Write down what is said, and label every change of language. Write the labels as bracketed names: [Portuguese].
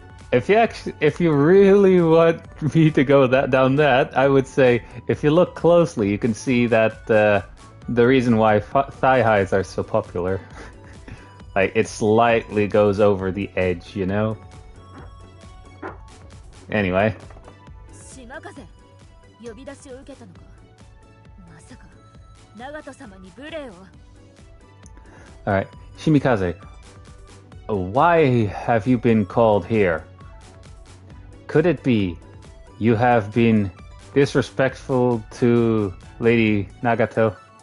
[English] If you really want me to go down that, I would say if you look closely, you can see that the reason why thigh highs are so popular, like it slightly goes over the edge, you know. Anyway. [Japanese] 島風、呼び出しを受けたのか。まさか長門様に無礼を。 [English] All right, Shimikaze. Why have you been called here? Could it be you have been disrespectful to Lady Nagato?